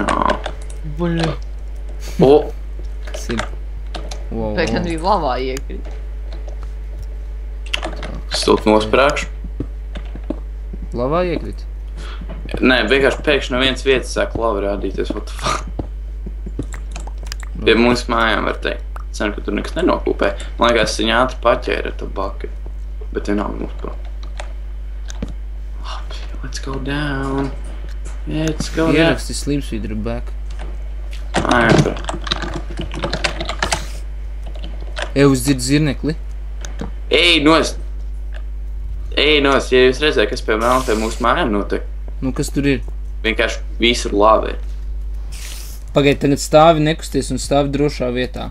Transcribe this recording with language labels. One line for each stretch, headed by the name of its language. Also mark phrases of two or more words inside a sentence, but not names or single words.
Latvian: Buļi. O! Kas ir? Wow, Pēc arī lavā iekrīt. Stūt nosprākšu. Lavā iekrīt? Nē, vienkārši pēkšņi no vienas vietas sāk lava rādīties,
English: what the fuck.
Latvian: Pie mums mājām var teikt. Ceru, ka tur nekas nenokūpē. Man liekas, viņa ātri paķēra to baki. Bet vienalga mums prom. Labi,
English: let's go down. Let's go down.
Latvian: Ieraksti Slimsvidru back. Jā, tur. Uz dzird zirnekli. Ej, nost! Ej, nost! Ja jūs redzētu, kas pie mūsu mājām notiek, Nu, kas tur ir? vienkārši visur lava ir. Pagaid, tagad stāvi nekusties un stāvi drošā vietā.